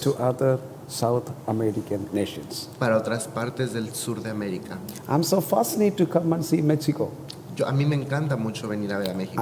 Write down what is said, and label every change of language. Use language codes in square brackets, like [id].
[en] to other South American nations. [es] para otras partes del sur de América. [en] I'm so fascinated to come and see Mexico. [es] A mí me encanta mucho venir a ver a México.